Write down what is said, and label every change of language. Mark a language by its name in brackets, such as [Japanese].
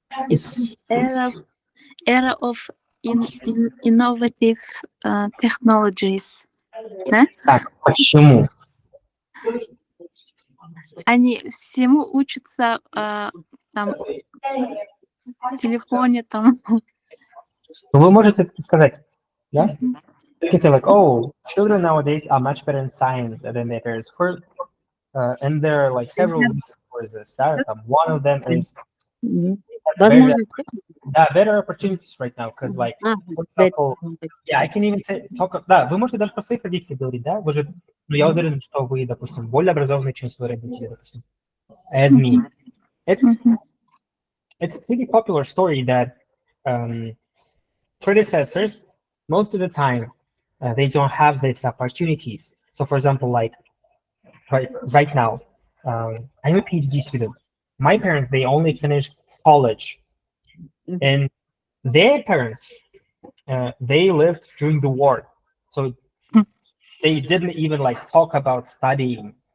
[English] It's era of innovative technologies. [Russian] Да? Так, почему? Они всему учатся там в телефоне там. Вы можете сказать, да? [English] You can say like, oh, children nowadays are much better in science than their parents. And there are like several reasons for this. [Russian] Да? [English] One of them is Мгм. very, [Russian] Возможно. [English] better opportunities right now, because like, for example, yeah, I can even say [Russian] да, вы можете даже про своих родителей говорить, да, вы же, ну, я уверен, что вы, допустим, более образованные, чем свои родители, допустим, [English] as me. It's a pretty popular story that predecessors, most of the time, they don't have these opportunities. So, for example, like right now, I'm a PhD student. My parents, they only finished college, and their parents, they lived during the war, so they didn't even like talk about studying.